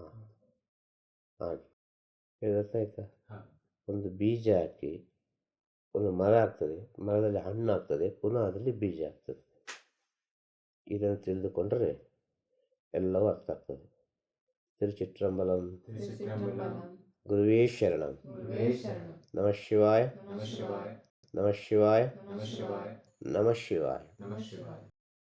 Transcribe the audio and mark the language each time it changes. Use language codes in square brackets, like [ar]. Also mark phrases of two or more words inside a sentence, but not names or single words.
[kn] ಹಾಗೆ ಗೊತ್ತಾಯ್ತಾ? ಒಂದು ಬೀಜ ಹಾಕಿ ಒಂದು ಮರ ಆಗ್ತದೆ, ಮರದಲ್ಲಿ ಹಣ್ಣು ಆಗ್ತದೆ, ಪುನಃ ಅದರಲ್ಲಿ ಬೀಜ ಆಗ್ತದೆ. ಇದನ್ನು ತಿಳಿದುಕೊಂಡರೆ ಎಲ್ಲವೂ ಅರ್ಥ ಆಗ್ತದೆ. ತಿರುಚಿಟ್ರಂಬಲಂ. [sa] ಗುರುವೇ ಶರಣಂ. ನಮಃ ಶಿವಾಯ. ನಮಃ ಶಿವಾಯ. ನಮಃ ಶಿವಾಯ.